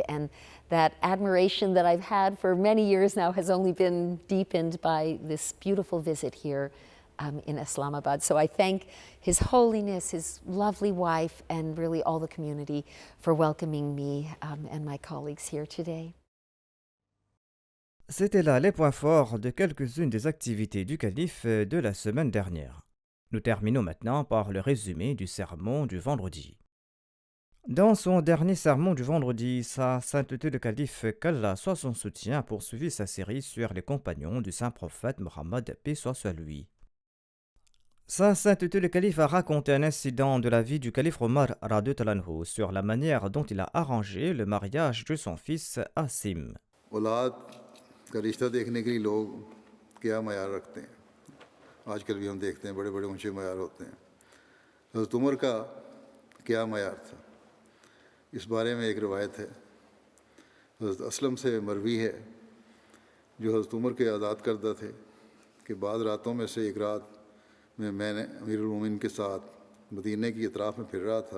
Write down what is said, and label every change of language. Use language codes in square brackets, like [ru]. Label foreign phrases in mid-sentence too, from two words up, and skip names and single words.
[en] And that admiration that I've had for many years now has only been deepened by this beautiful visit here in Islamabad. So I thank His Holiness, his lovely wife, and really all the community for welcoming me and my colleagues here today. [fr] C'était là les points forts de quelques-unes des activités du calife de la semaine dernière. Nous terminons maintenant par le résumé du sermon du vendredi. Dans son dernier sermon du vendredi, Sa Sainteté le Calife, qu'Allah soit son soutien, a poursuivi sa série sur les compagnons du saint prophète Mohammed, paix soit sur lui. Sa Sainteté le Calife a raconté un incident de la vie du calife Omar [ar] رضي الله عنه [fr] sur la manière dont il a arrangé le mariage de son fils Asim. [ur] اولاد کا رشتہ دیکھنے کے لیے لوگ کیا معیار رکھتے ہیں؟ آج کل بھی ہم دیکھتے ہیں بڑے بڑے اونچے معیار ہوتے ہیں. حضرت عمر کا کیا معیار تھا؟ اس بارے میں ایک روایت ہے، حضرت اسلم سے مروی ہے، جو حضرت عمر کے آزاد کردہ تھے، کہ بعض راتوں میں سے ایک رات میں نے امیر المومنین کے ساتھ مدینہ کی اطراف میں پھر رہا تھا.